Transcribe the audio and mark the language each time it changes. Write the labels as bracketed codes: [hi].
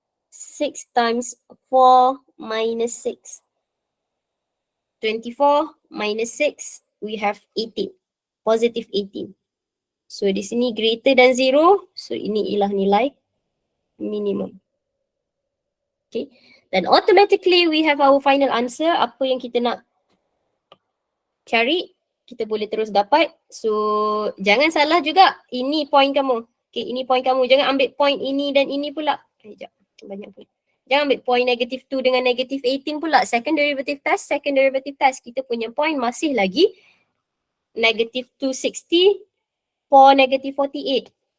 [en] 6 times 4 minus 6. 24 minus 6, we have 18. Positive 18. [ms] So di sini [en] greater than 0. [ms] So ini ialah nilai minimum. Okay. [en] Then automatically we have our final answer. [ms] Apa yang kita nak cari, kita boleh terus dapat. So jangan salah juga, ini point kamu. Okay, ini point kamu. Jangan ambil point ini dan ini pula. Sekejap, banyak pun. Jangan ambil point negative 2 dengan negative 18 pula. Second derivative test, kita punya point masih lagi negative 260 [en] for negative 48.